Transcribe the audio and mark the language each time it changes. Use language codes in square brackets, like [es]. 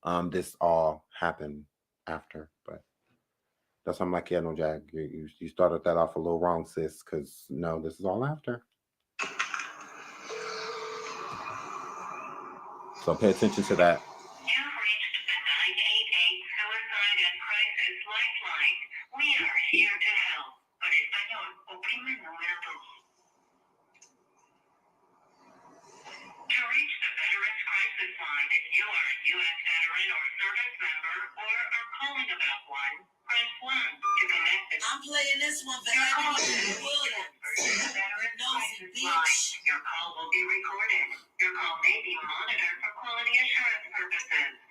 [en] This all happened after. But that's why I'm like, yeah, no, Jag, you started that off a little wrong, sis. Because no, this is all after. So pay attention to that. You've reached the 988 Suicide and Crisis Lifeline. We are here to help. [es] Para español, oprime el número 2. [en] To reach the Veterans Crisis Line, if you are a U.S. veteran or service member or are calling about one, press 1 to connect the... I'm playing this one for everybody. Nosy bitch. Your call will be recorded. Your call may be monitored for quality assurance purposes.